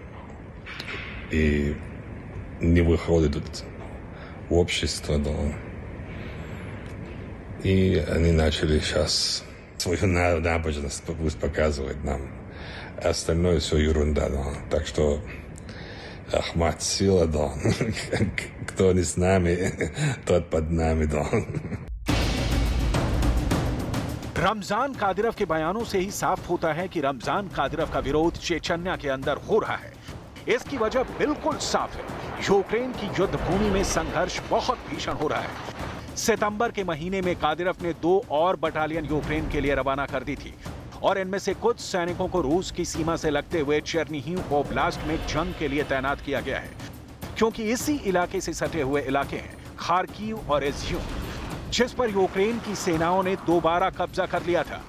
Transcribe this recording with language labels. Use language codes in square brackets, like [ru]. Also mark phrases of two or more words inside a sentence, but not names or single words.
[ru] и не выходят в общество, и они начали сейчас свою набожность показывать нам. Остальное все ерунда, так что Ахмад сила, кто не с нами, тот под нами, [hi] रमजान कादिरोव के बयानों से ही साफ होता है कि रमजान कादिरोव का विरोध चेचन्या के अंदर हो रहा है। इसकी वजह बिल्कुल साफ है। यूक्रेन की युद्ध भूमि में संघर्ष बहुत भीषण हो रहा है। सितंबर के महीने में कादिरोव ने 2 और बटालियन यूक्रेन के लिए रवाना कर दी थी, और इनमें से कुछ सैनिकों को रूस की सीमा से लगते हुए चेर्निहिव ओब्लास्ट में जंग के लिए तैनात किया गया है, क्योंकि इसी इलाके से सटे हुए इलाके हैं खार्किव और इज्यूम, जिस पर यूक्रेन की सेनाओं ने दोबारा कब्जा कर लिया था।